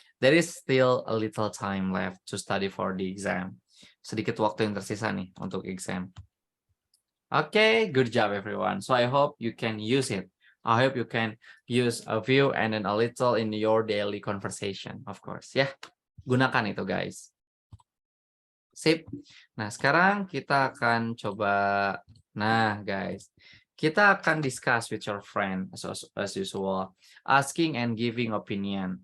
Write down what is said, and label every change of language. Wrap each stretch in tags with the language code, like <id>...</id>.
<en>There is still a little time left to study for the exam.</en> <id>Sedikit waktu yang tersisa nih untuk exam.</id> <en>Okay, good job everyone. So I hope you can use it. I hope you can use a few and then a little in your daily conversation, of course.</en> <id>Ya, gunakan itu guys. Sip. Nah, sekarang kita akan coba. Nah, guys, kita akan</id> <en>discuss with your friend as usual, asking and giving opinion.</en>